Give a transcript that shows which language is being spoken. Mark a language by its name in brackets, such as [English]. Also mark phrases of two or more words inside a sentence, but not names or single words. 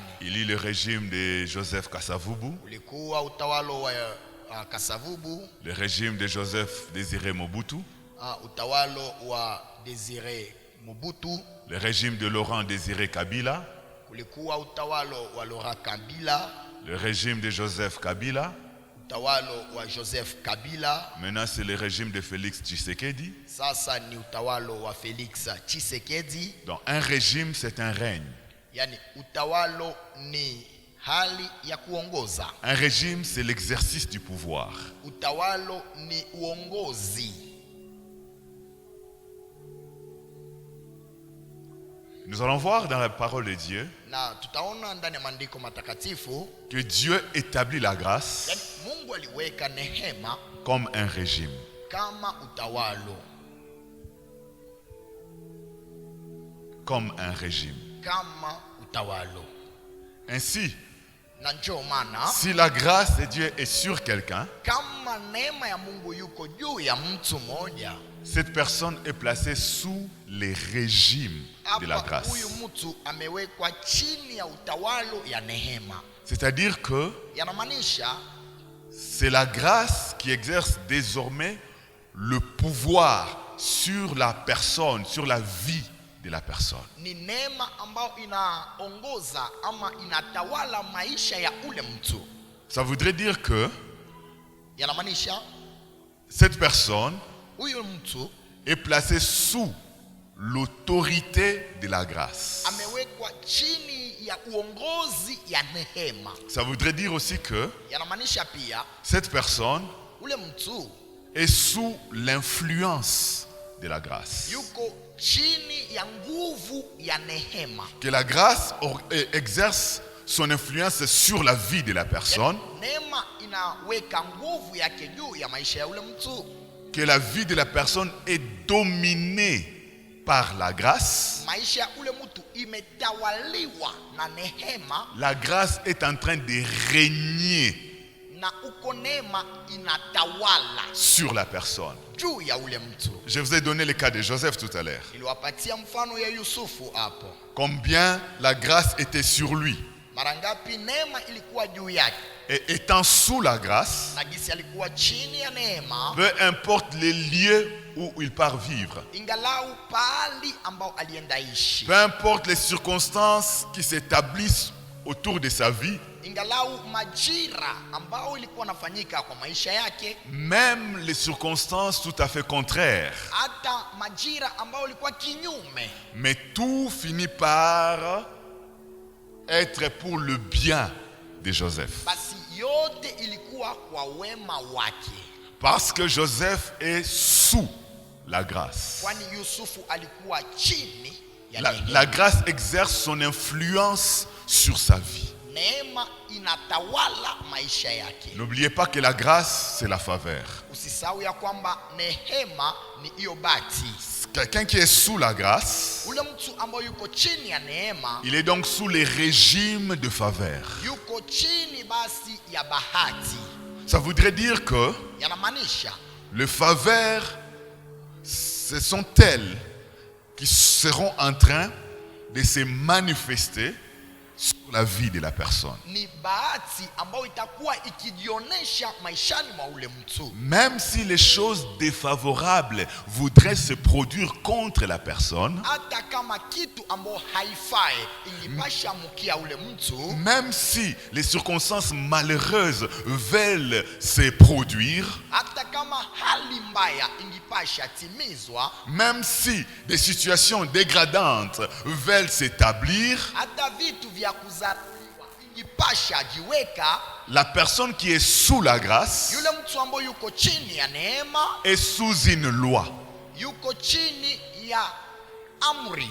[French] Il y a eu le régime de Joseph Kasavubu, [Swahili] Ulikuwa utawalo wa Kasavubu, [French] le régime de Joseph Désiré Mobutu, [Swahili] utawalo wa Désiré Mobutu, [French] le régime de Laurent Désiré Kabila, [Swahili] kulikuwa utawalo wa Laurent Kabila, [French] le régime de Joseph Kabila. [Swahili] utawalo wa Joseph Kabila. [French] Maintenant, c'est le régime de Félix Tshisekedi. [Swahili] Sasa ni utawalo wa Felix Tshisekedi. [French] Donc, un régime, c'est un règne. [Swahili] Yani utawalo ni hali ya kuongoza. [French] Un régime, c'est l'exercice du pouvoir. [Swahili] Utawalo ni uongozi. [French] Nous allons voir dans la parole de Dieu [Swahili] Na tutaona ndani ya maandiko matakatifu, [French] que Dieu établit la grâce [Swahili] yani Mungu aliweka neema [French] comme un régime. [Swahili] kama utawalo, [French] Comme un régime. [Swahili] kama utawalo. [French] Ainsi, [Swahili] Na njoo maana [French] si la grâce de Dieu est sur quelqu'un, [Swahili] kama neema ya Mungu yuko juu ya mtu mmoja, [French] cette personne est placée sous les régimes de la [Swahili] hapa [French] grâce. [Swahili] huyu mtu amewekwa chini ya utawalo ya neema. [French] C'est-à-dire que [Swahili] Yanamaanisha [French] c'est la grâce qui exerce désormais le pouvoir sur la personne, sur la vie de la personne. [Swahili] ni neema ambayo inaongoza ama inatawala maisha ya ule mtu. [French] Ça voudrait dire que [Swahili] Yanamaanisha [French] cette personne [Swahili] huyu mtu [French] est placée sous l'autorité de la grâce. [Swahili] amewekwa chini ya uongozi ya neema. [French] Ça voudrait dire aussi que [Swahili] Yanamaanisha pia [French] cette personne [Swahili] ule mtu [French] est sous l'influence de la grâce. [Swahili] yuko chini ya nguvu ya neema. [French] Que la grâce exerce son influence sur la vie de la personne, [Swahili] Neema inaweka nguvu yake juu ya maisha ya ule mtu. [French] que la vie de la personne est dominée par la grâce. [Swahili] Maisha ya ule mtu imetawaliwa na neema, [French] La grâce est en train de régner [Swahili] na uko neema inatawala [French] sur la personne. [Swahili] juu ya ule mtu. [French] Je vous ai donné le cas de Joseph tout à l'heure. [Swahili] Niliwapatia mfano ya Yusufu hapo. [French] Combien la grâce était sur lui. [Swahili] Mara ngapi neema ilikuwa juu yake, [French] Et étant sous la grâce, [Swahili] na gisi alikuwa chini ya neema, [French] peu importe les lieux où il part vivre, [Swahili] ingalau pahali ambao alienda ishi, [French] peu importe les circonstances qui s'établissent autour de sa vie, [Swahili] ingalau majira ambao ilikuwa nafanyika kwa maisha yake, [French] même les circonstances tout à fait contraires, [Swahili] hata majira ambao ilikuwa kinyume, [French] mais tout finit par être pour le bien de Joseph. [Swahili] basi yote ilikuwa kwa wema wake, [French] Parce que Joseph est sous la grâce. [Swahili] kwani Yusufu alikuwa chini ya [French] La [Swahili] neema. [French] grâce exerce son influence sur sa vie. [Swahili] Neema inatawala maisha yake. [French] N'oubliez pas que la grâce, c'est la faveur. [Swahili] Usisahau ya kwamba neema ni hiyo bati. [French] Quelqu'un qui est sous la grâce, [Swahili] Ule mtu ambaye yuko chini ya neema [French] il est donc sous les régimes de faveur. [Swahili] yuko chini basi ya bahati. [French] Ça voudrait dire que [Swahili] Yanamaanisha [French] les faveurs, ce sont elles qui seront en train de se manifester sur la vie de la personne. [Swahili] ni bahati ambayo itakuwa ikijionyesha maishani mwa ule mtu. [French] Même si les choses défavorables voudraient se produire contre la personne, [Swahili] Hata kama kitu ambayo haifai ingipasha mkia ule mtu, [French] même si les circonstances malheureuses veulent se produire, [Swahili] hata kama hali mbaya ingipasha timizwa, [French] même si des situations dégradantes veulent s'établir, [Swahili] hata vitu vya kuzaliwa ingipasha jiweka, [French] la personne qui est sous la grâce [Swahili] yule mtu ambaye yuko chini ya neema [French] est sous une loi, [Swahili] yuko chini ya amri,